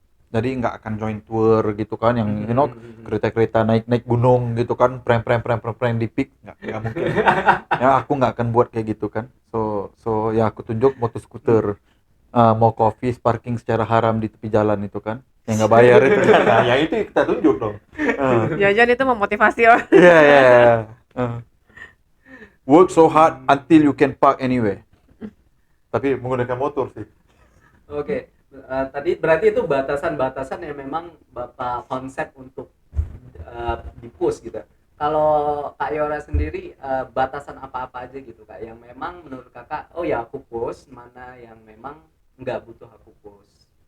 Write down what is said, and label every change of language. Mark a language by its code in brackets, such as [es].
[ms] Jadi nggak akan join tour gitu kan, yang kereta-kereta naik gunung gitu kan, prem di peak, nggak mungkin. Ya aku nggak akan buat kayak gitu kan. So ya aku tunjuk motor skuter, mau coffee parking secara haram di tepi jalan itu kan, yang nggak bayar itu kan. Nah, ya itu kita tunjuk dong. [id] Jangan itu memotivasi loh. [en] Yeah. Work so hard until you can park anywhere. [id] Tapi menggunakan motor sih. Oke. Tadi berarti itu batasan-batasan yang memang Bapak konsep untuk di-post gitu. Kalau Kak Yora sendiri, batasan apa-apa aja gitu Kak yang memang menurut Kakak, oh ya aku post, mana yang memang nggak butuh aku post?